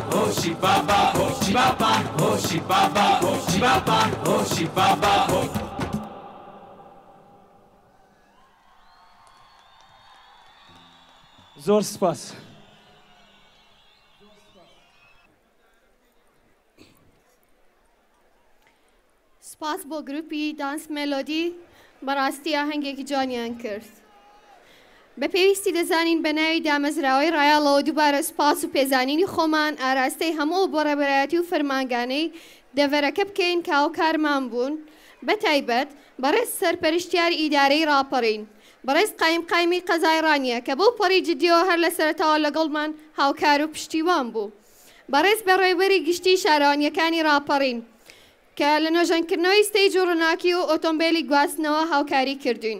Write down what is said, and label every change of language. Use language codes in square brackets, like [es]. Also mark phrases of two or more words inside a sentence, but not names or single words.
[ckb] هوشی بابا هوشی بابا هوشی بابا هوشی بابا هوشی بابا زور سپاس. سپاس بۆ گروپی دانس مێلۆدی بەڕاستی ئاهەنگێکی جوانیان کرد. بە پێویستی دەزانین بە ناوی دامەزراوەی ڕایاڵەوە دووبارە سپاس و پێزانینی خۆمان ئاراستەی هەموو بۆ ڕێبەرایەتی و فەرمانگانەی دەڤەرەکە بکەین کە هاوکارمان بوون بە تایبەت بەڕێز سەرپەرشتیاری ئیدارەی ڕاپەڕین بەڕێز قایمی قەزای ڕانیە کە بەو پەڕی جدیەوە هەر لە سەرەتاوە لەگەڵمان هاوکار و پشتیوان بوو بەڕێز بەڕێوەبەری گشتی شارەوانیەکانی ڕاپەڕین کە لە نۆژەنکردنەوەی ستەیج و ڕووناکی و ئۆتۆمبیلی گواستنەوە هاوکاری کردوین.